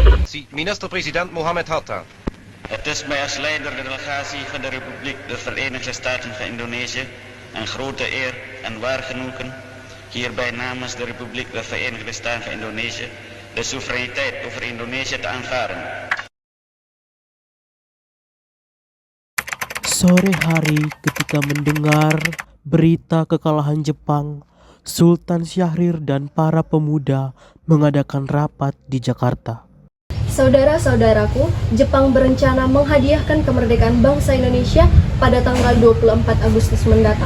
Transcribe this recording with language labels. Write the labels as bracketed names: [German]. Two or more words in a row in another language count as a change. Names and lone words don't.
[Dutch] delegatie minister-president Mohammed Hatta. Het is mij als leider de delegatie van de Republiek de Verenigde Staten van Indonesië een grote eer en waar genoegen hierbij namens de Republiek de Verenigde Staten van Indonesië de soevereiniteit over Indonesië te aanvaarden. [Indonesian] Sore hari ketika mendengar berita kekalahan Jepang, Sultan Syahrir dan para pemuda mengadakan rapat di Jakarta. Saudara-saudaraku, Jepang berencana menghadiahkan kemerdekaan bangsa Indonesia pada tanggal 24 Agustus mendatang.